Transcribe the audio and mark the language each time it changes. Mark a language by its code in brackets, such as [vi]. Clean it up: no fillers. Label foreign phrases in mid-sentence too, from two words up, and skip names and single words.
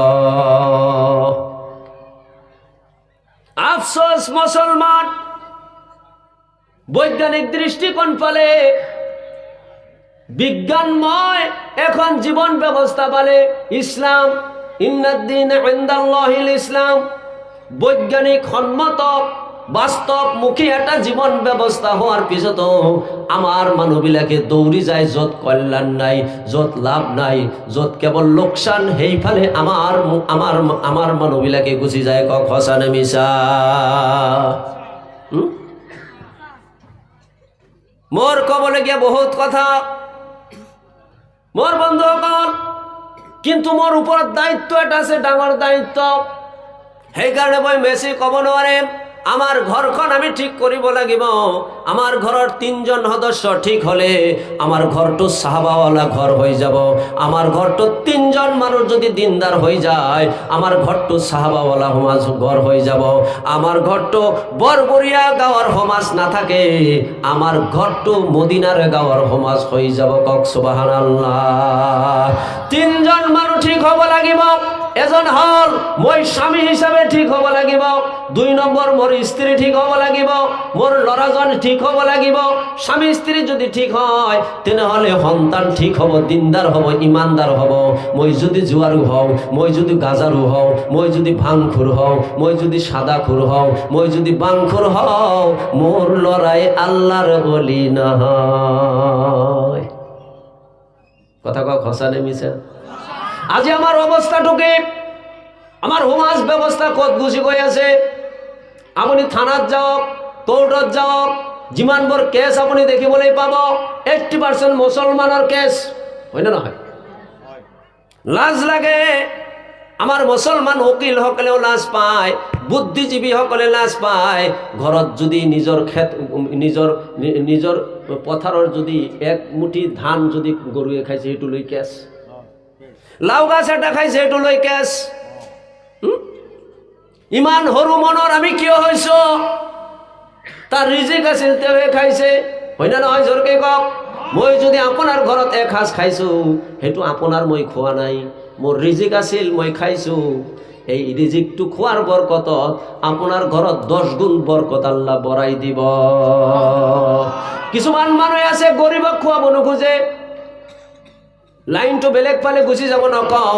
[as] আফসোস মুসলমান বৈজ্ঞানিক দৃষ্টিকোণ পালে, বিজ্ঞানময় এখন জীবন ব্যবস্থা পালে ইসলাম, [ar] إن الدين عند الله الإسلام, [as] বৈজ্ঞানিক সম্মত বাস্তবমুখী একটা জীবন ব্যবস্থা হওয়ার পিছতো আমার মানুহবিলাকে দৌড়ি যায় য'ত কল্যাণ নাই, য'ত লাভ নাই, য'ত কেৱল লোকচান, সেইফালে আমাৰ আমাৰ আমাৰ মানুহবিলাকে গুচি যায়। কক সঁচা নে মিছা? মোৰ ক'বলগীয়া বহুত কথা মোৰ বন্ধুসকল, কিন্তু মোৰ ওপৰত দায়িত্ব এটা আছে, ডাঙৰ দায়িত্ব। সেইকাৰণে মই বেছি ক'ব নোৱাৰিম। আমার ঘরখন আমি ঠিক করিব লাগিব। আমার ঘরের 3 জন সদস্য ঠিক হলে আমার ঘরটো সাহাবাওয়ালা ঘর হয়ে যাব। আমার ঘরটো 3 জন মানুষ যদি দিনদার হয়ে যায়, আমার ঘরটো সাহাবাওয়ালা সমাজ ঘর হয়ে যাব। আমার ঘরটো বরবরিয়া গাঁৱৰ সমাজ না থাকে, আমার ঘরটো মদিনার গাঁৱৰ সমাজ হয়ে যাব। কক সুবহানাল্লাহ। 3 জন মানুষ ঠিক হব লাগিব। এজন হল মই স্বামী হিসাবে ঠিক হব লাগিব, 2 নম্বৰ মোর স্ত্রী ঠিক হব লাগিব, মোর লৰাজন ঠিক হব লাগিব। স্বামী স্ত্রী যদি ঠিক হয় তেনেহলে সন্তান ঠিক হব, দিনদার হব, ইমানদার হব। মই যদি জুয়ারু হও, মই যদি গাজারু হও, মই যদি ভাংখুর হও, মই যদি সাদাখুর হও, মই যদি বাংখুর হও, মোর লড়াই আল্লাহর বলি না হয়। কথা কক সঁচা নে মিছা? আজি আমার অবস্থাটুকে, আমার সমাজ ব্যবস্থা কত গুছি গৈ আছে। আপুনি থানাত যাওক, কোর্টত যাওক, যিমানবোৰ কেছ আপুনি দেখিবলৈ পাব 80% মুছলমানৰ কেছ, হয় না নহয়? লাজ লাগে। আমার মুসলমান উকিল সকলেও লাজ পায়, বুদ্ধিজীবী সকলে লাজ পায়। ঘরত যদি নিজের নিজের পথাৰৰ যদি 1 মুঠি ধান যদি গৰুৱে খাইছে সেইটো লৈ কেছ, লাউ গাছ এটা খাইছে সেইটো লৈ কেছ। ইমান সৰু মনৰ আমি কিয় হৈছো? তার রিজিক আছিল তেৱে খাইছে, হয় না নহয়? জোৰকে কওক। মই যদি আপোনাৰ ঘৰত 1 সাঁজ খাইছো, সেইটো আপোনাৰ মই খোৱা নাই, মোৰ রিজিক আছিল, মই খাইছো। এই রিজিকটো খোৱাৰ বৰকতত আপোনাৰ ঘৰত 10 গুণ বৰকত আল্লাহ বঢ়াই দিব। কিছুমান মানুহ আছে গরিবক খোৱাব নোখোজে, লাইনটো বেলেগ পালে গুচি যাব নকওঁ।